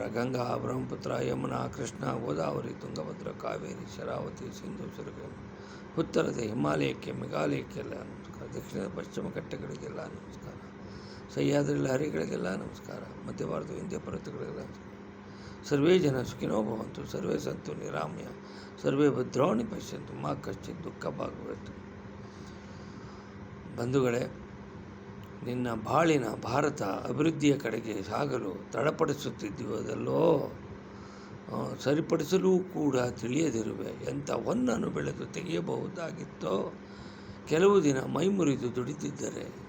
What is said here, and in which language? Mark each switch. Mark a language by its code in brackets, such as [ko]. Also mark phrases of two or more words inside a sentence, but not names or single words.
[kn] ಗಂಗಾ, ಬ್ರಹ್ಮಪುತ್ರ, ಯಮುನಾ, ಕೃಷ್ಣ, ಗೋದಾವರಿ, ತುಂಗಭದ್ರ, ಕಾವೇರಿ, ಶರಾವತಿ, ಸಿಂಧು, ಸರಗು. ಉತ್ತರದ ಹಿಮಾಲಯಕ್ಕೆ, ಮೇಘಾಲಯಕ್ಕೆಲ್ಲ ನಮಸ್ಕಾರ. ದಕ್ಷಿಣದ ಪಶ್ಚಿಮ ಘಟ್ಟಗಳಿಗೆಲ್ಲ ನಮಸ್ಕಾರ. ಸಹ್ಯಾದ್ರಿ ಲಹರಿಗಳಿಗೆಲ್ಲ ನಮಸ್ಕಾರ. ಮಧ್ಯ ಭಾರತ ವಿಂಧ್ಯ ಪರ್ವತಗಳಿಗೆಲ್ಲ ನಮಸ್ಕಾರ. [sa] ಸರ್ವೇ ಜನ ಸುಖಿನೋ ಭವಂತು, ಸರ್ವೇ ಸಂತು ನಿರಾಮಯ, ಸರ್ವೇ ಭದ್ರಾಣಿ ಪಶ್ಯಂತು, ಮಾ ಕಶ್ಚಿತ್ ದುಃಖ ಭಾಗವತು. [kn] ಬಂಧುಗಳೇ, ನಿನ್ನ ಬಾಳಿನ ಭಾರತ ಅಭಿವೃದ್ಧಿಯ ಕಡೆಗೆ ಸಾಗಲು ತಡಪಡಿಸುತ್ತಿದ್ದುವುದಲ್ಲೋ, ಸರಿಪಡಿಸಲೂ ಕೂಡ ತಿಳಿಯದಿರುವೆ. ಎಂಥ ಹೊನ್ನನ್ನು ಬೆಳೆದು ತೆಗೆಯಬಹುದಾಗಿತ್ತೋ, ಕೆಲವು ದಿನ ಮೈಮುರಿದು ದುಡಿದಿದ್ದರೆ.